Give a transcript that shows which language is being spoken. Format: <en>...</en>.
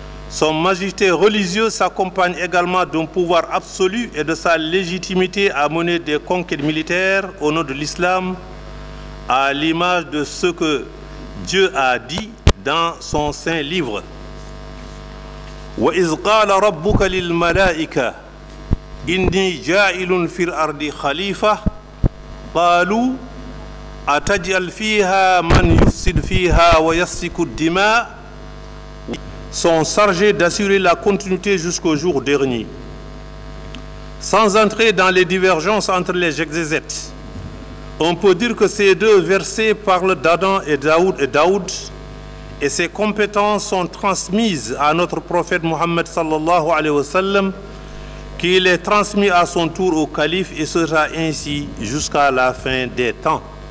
<fr>Son majesté religieuse s'accompagne également d'un pouvoir absolu et de sa légitimité à mener des conquêtes militaires au nom de l'islam, à l'image de ce que Dieu a dit dans son saint livre.</fr> <ar>وَإِذْ قَالَ رَبُّكَ لِلْمَلَائِكَةِ إِنِّي جَاعِلٌ فِي الْأَرْضِ خَلِيفَةً قَالُوا أَتَجْعَلُ فِيهَا مَنْ يُفْسِدُ فِيهَا وَيَسْفِكُ الدِّمَاءَ</ar> <fr>sont chargés d'assurer la continuité jusqu'au jour dernier. Sans entrer dans les divergences entre les exégètes, on peut dire que ces deux versets parlent d'Adam et Daoud, et ces compétences sont transmises à notre prophète Mohammed sallallahu alayhi wa sallam, qui les transmis à son tour au calife et sera ainsi jusqu'à la fin des temps.</fr>